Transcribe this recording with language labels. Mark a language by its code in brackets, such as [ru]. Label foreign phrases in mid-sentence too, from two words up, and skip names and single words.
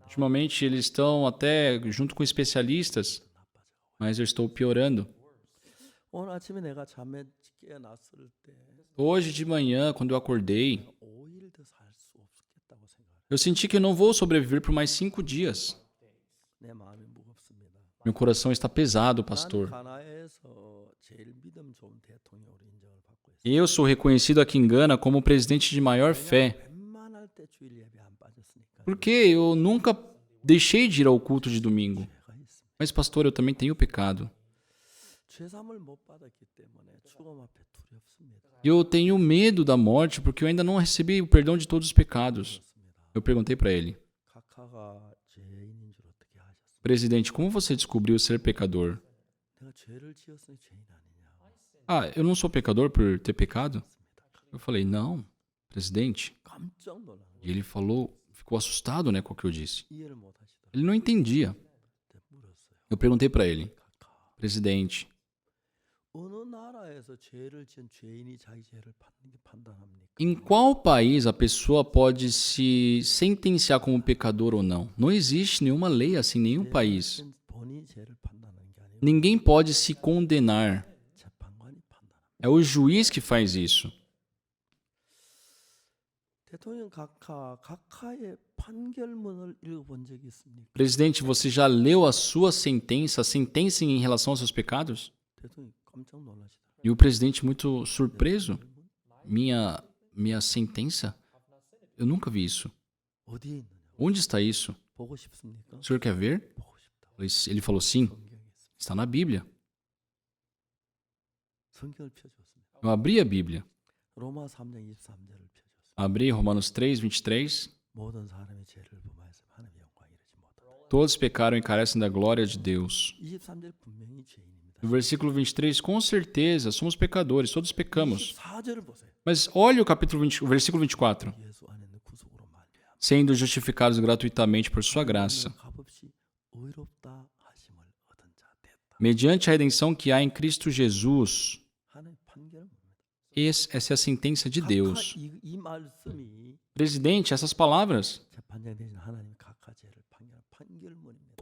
[pt] Ultimamente eles estão até junto com especialistas, mas eu estou piorando. [ko] 오늘 아침에 내가 잠에 깨어났을 때 [pt] Hoje de manhã, quando eu acordei, [ko] 5일 더 살 수 없겠다고 생각해요. [pt] eu senti que eu não vou sobreviver por mais 5 dias. [ko] 내 마음이 무겁습니다. [pt] Meu coração está pesado, [ko] 나는 [pt] pastor. [ko] 가나에서 제일 믿음 좋은 대통령으로 인정을 받고 있어요. [pt] Eu sou reconhecido aqui em Gana como o presidente de maior fé, [ko] 웬만할 때 주일 예배 안 빠졌으니까 [pt] porque eu nunca deixei de ir ao culto de domingo. [ko] 죄가 있습니다. [pt] Mas, pastor, eu também tenho pecado. [ko] 죄삼을 못 받았기 때문에 죽음 앞에 두렵습니다. [pt] Eu tenho medo da morte porque eu ainda não recebi o perdão de todos os pecados. [ko] 그렇습니다. [pt] Eu perguntei para ele: [ko] 각하가 죄인인 줄 어떻게 하셨습니까? [pt] Presidente, como você descobriu ser pecador? [ko] 내가 죄를 지었으니 죄인 아니냐? [pt] Ah, eu não sou pecador por ter pecado? Eu falei: Não, presidente. [ko] 깜짝 놀라는 [pt] E ele falou, ficou assustado, né, com o que eu disse. [ko] 이해를 못 하시더라고요. [pt] Ele não entendia. [ko] 물었어요. [pt] Eu perguntei para ele: [ko] 각하, [pt] Presidente, [ko] 어느 나라에서 죄를 지은 죄인이 자기 죄를 판단합니까? [pt] em qual país a pessoa pode se sentenciar como pecador ou não? Não existe nenhuma lei assim em nenhum país. [ko] 본인이 죄를 판단하는 게 아니고 [pt] Ninguém pode se condenar. [ko] 재판관이 판단합니다. [pt] É o juiz que faz isso. [ko] 대통령 각하의 판결문을 읽어본 적이 있습니까? [pt] Presidente, você já leu a sua sentença, a sentença em relação aos seus pecados? 대통령이 깜짝 놀라시더라고요. E o presidente muito surpreso. Minha sentença? Eu nunca vi isso. [ko] 어디에 있느냐? [pt] Onde está isso? [ko] 보고 싶습니까? [pt] O senhor quer ver? [ko] 보고 싶다. [pt] Ele falou sim. [ko] 성경에 있습니다. [pt] Está na Bíblia. [ko] 성경을 펴줬습니다. [pt] Eu abri a Bíblia. [ko] 로마 3장 23절을 펴줬습니다. [pt] Abri Romanos 3, 23. [ko] 모든 사람의 죄를 범하여서 하나님의 영광에 이르지 못하다. [pt] Todos pecaram e carecem da glória de Deus. [ko] 23절 분명히 죄인입니다. [pt] No versículo 23, com certeza, somos pecadores, todos pecamos. [ko] 24절을 보세요. [pt] Mas olha o versículo 24. [ko] 예수 안에 있는 구속으로 말미암아 [pt] Sendo justificados gratuitamente por sua graça, [ko] 값없이 의롭다 하심을 얻은 자 됐다. [pt] mediante a redenção que há em Cristo Jesus. [ko] 하나님 판결은 뭡니까? [pt] Essa é a sentença de Deus. [ko] 이 말씀이 [pt] Presidente, essas palavras [ko] 재판장 되신 하나님 각하 죄를 판결한 판결문입니다.